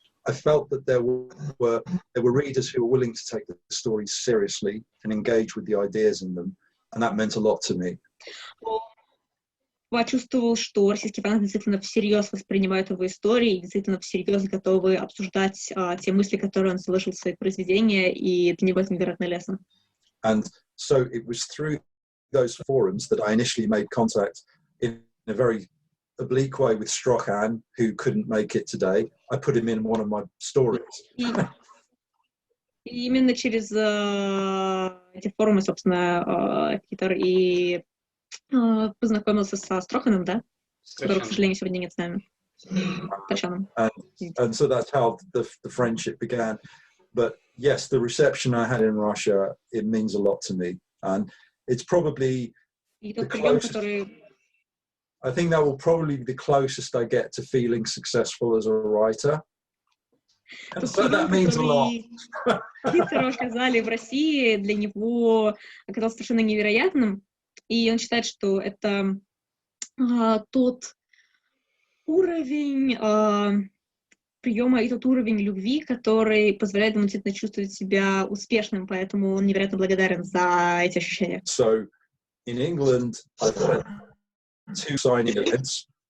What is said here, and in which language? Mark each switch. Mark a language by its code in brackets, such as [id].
[en] I felt that there were readers who were willing to take the stories seriously and engage with the ideas in them, and that meant a lot to me. [ru] Почувствовал, что российские фанаты действительно всерьез воспринимают его истории и действительно всерьез готовы обсуждать те мысли, которые он заложил в свои произведения, и для него это невероятно лестно. [en] And so it was through those forums that I initially made contact in a very oblique way with Strochan, who couldn't make it today. I put him in one of my stories. [ru] И именно через эти форумы, собственно, Питер и познакомился со Строханом, да? Которого, к сожалению, сегодня нет с нами. [en] And so that's how the friendship began. But yes, the reception I had in Russia, it means a lot to me. And it's probably [ru] И тот прием, который... [en] I think that will probably be the closest I get to feeling successful as a writer. [ru] Тот прием, который Питеру оказали в России, для него оказался совершенно невероятным. И он считает, что это тот уровень приема и тот уровень любви, который позволяет ему действительно чувствовать себя успешным, поэтому он невероятно благодарен за эти ощущения. [en] So, in England, I've had 2 signing events.